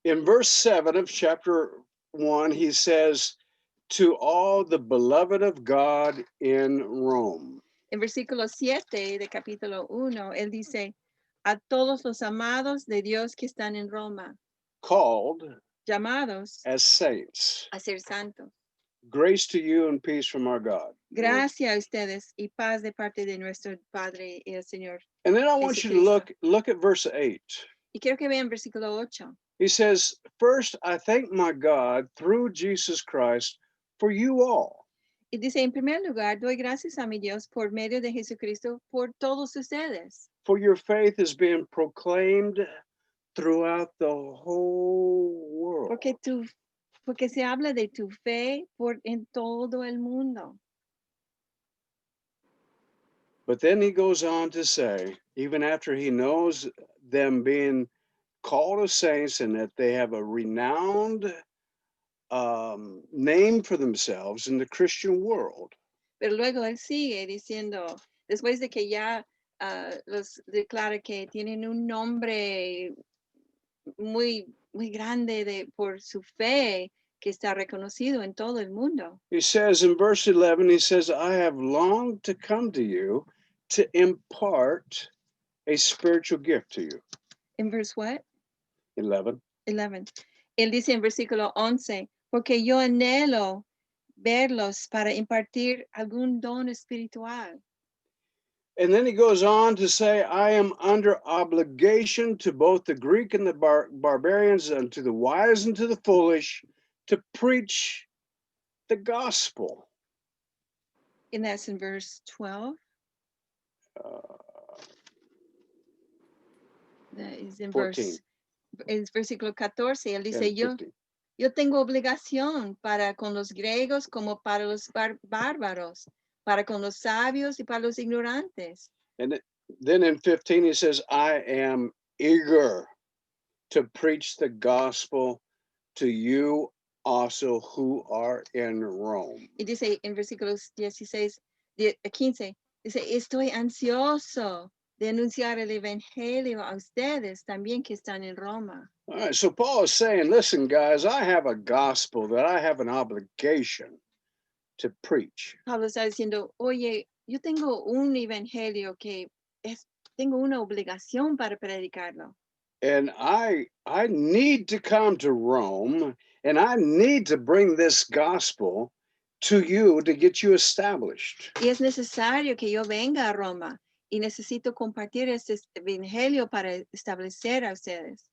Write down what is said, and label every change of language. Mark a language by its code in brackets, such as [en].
[en] In verse 7 of chapter 1, he says, to all the beloved of God in Rome. [es] En versículo 7 de capítulo 1, él dice, a todos los amados de Dios que están en Roma, [en] called, [es] llamados [en] as saints. [es] A ser santos. [en] Grace to you and peace from our God. [es] Gracias a ustedes y paz de parte de nuestro Padre y el Señor. [en] And then I want you to look at verse 8. [es] Y quiero que vean versículo 8. [en] He says, first, I thank my God through Jesus Christ for you all. [es] Y dice, en primer lugar, doy gracias a mi Dios por medio de Jesucristo por todos ustedes. [en] For your faith is being proclaimed throughout the whole world. [es] Porque se habla de tu fe en todo el mundo. [en] But then he goes on to say, even after he knows them being called as saints and that they have a renowned name for themselves in the Christian world. [es] Pero luego él sigue diciendo, después de que ya los declara que tienen un nombre muy, muy grande por su fe, que está reconocido en todo el mundo. [en] He says in verse 11, he says, I have longed to come to you to impart a spiritual gift to you. En verse what? 11. 11. [es] Él dice en versículo 11, porque yo anhelo verlos para impartir algún don espiritual. [en] And then he goes on to say, I am under obligation to both the Greek and the barbarians, and to the wise and to the foolish, to preach the gospel. And that's in verse 12. That is in 14. [es] Versículo 14. Él dice, [en] and 15. [es] yo tengo obligación para con los griegos como para los bárbaros, para con los sabios y para los ignorantes. [en] And then in 15, he says, I am eager to preach the gospel to you also who are in Rome. [es] Y dice en versículos 15, dice, estoy ansioso de anunciar el evangelio a ustedes también que están en Roma. [en] All right, so Paul is saying, listen, guys, I have a gospel that I have an obligation to preach. [es] Pablo está diciendo, oye, yo tengo un evangelio que tengo una obligación para predicarlo. [en] And I need to come to Rome, and I need to bring this gospel to you to get you established. [es] Y es necesario que yo venga a Roma y necesito compartir este evangelio para establecer a ustedes.